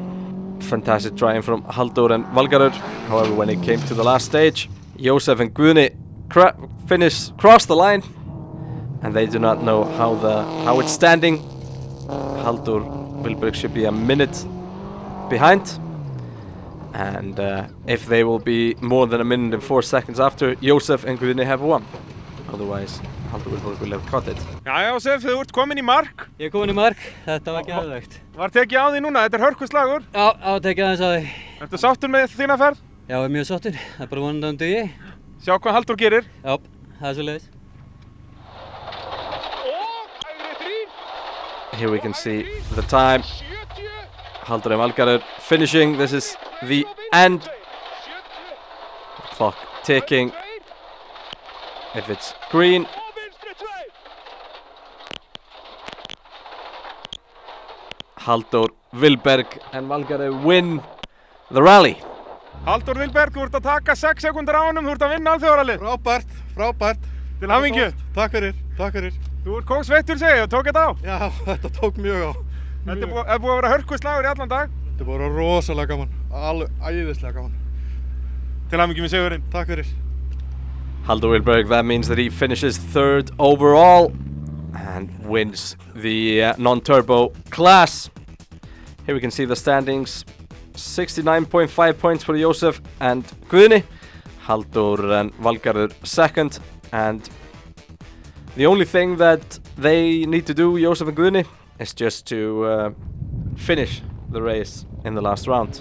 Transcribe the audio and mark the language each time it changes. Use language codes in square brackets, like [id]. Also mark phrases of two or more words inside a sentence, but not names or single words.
[en] Fantastic trying from Halldór and Valgarður. However, when it came to the last stage, Jósef and Guðni crossed the line, and they do not know how it's standing. Halldór Vilberg should be a minute behind, and if they will be more than a minute and 4 seconds after, Jósef and Guðni have won. Otherwise, Halldór Vilberg will have caught it. [is] Já, Jósef, þú ert komin í mark. Ég er komin í mark, þetta var geðveikt. Var tekið á því núna, þetta er hörkuslagur. Já, tekið aðeins á því. Ertu sáttur með þína ferð? Já, ég er mjög sáttur, það er bara vonandi um dugi. Sjá hvað Halldór gerir. Já, það er svoleiðis. [en] Here we can see the time. Halldór and Valgarður finishing. This is the end. The clock ticking. If it's green, Halldór Vilberg and Valgarður win the rally. [is] Halldór Vilberg, þú ert að taka 6 sekúndur á honum, þú ert að vinna alþjóðarallið. Frábært. Til hamingju. Takk fyrir. Þú ert kóksveittur segja og tók þetta á. Já, þetta tók mjög á. Þetta er búið að vera hörkuslagur í allan dag. Þetta er búið að vera rosalega gaman, alveg æðislega gaman. Til hamingju með sigurinn. Takk fyrir. [en] Halldór Vilberg, that means that he finishes third overall and wins the non-turbo class. Here we can see the standings. 69.5 points for Jósef and Guðni. Halldór and Valgarður second, and the only thing that they need to do, Jósef and Guðni, is just to finish the race in the last round.